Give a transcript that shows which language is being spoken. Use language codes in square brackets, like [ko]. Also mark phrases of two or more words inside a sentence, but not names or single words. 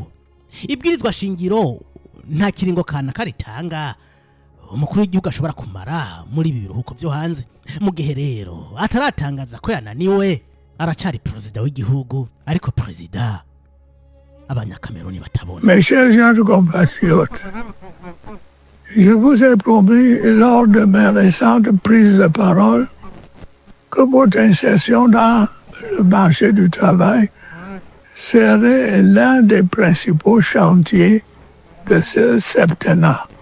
[rn] Ibwirizwa shingiro nta kiringo kana karitanga umukuru w'igihugu ashobora kumara muri ibi biruhuko byo hanze. Mu gihe rero ataratangaza ko yananiwe, aracari president w'igihugu, ariko president abanyakameruni batabona. [fr] Mes chers gens compatriotes, je vous ai promis lors de mes récentes prises de parole que votre insertion dans le marché du travail serait l'un des principaux chantiers de ce septennat.